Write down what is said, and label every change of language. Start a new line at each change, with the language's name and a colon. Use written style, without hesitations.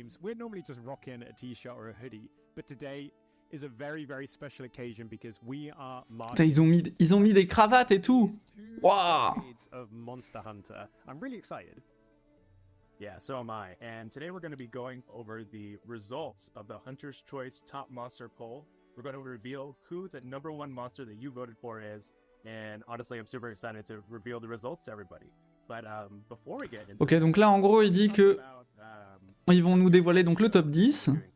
English: We're normally just rocking a t-shirt or a hoodie, but today is a very special occasion because we are
French: Putain, ils ont mis des cravates et tout. Waouh.
English: Of Monster Hunter. I'm really excited. Yeah, so am I. And today we're going to be going over the results of the Hunter's Choice Top Monster Poll. We're going to reveal who the #1 monster that you voted for is. And honestly, I'm super excited to reveal the results to everybody. But before we get into
French: ok, donc là en gros il dit que ils vont nous dévoiler donc le top 10.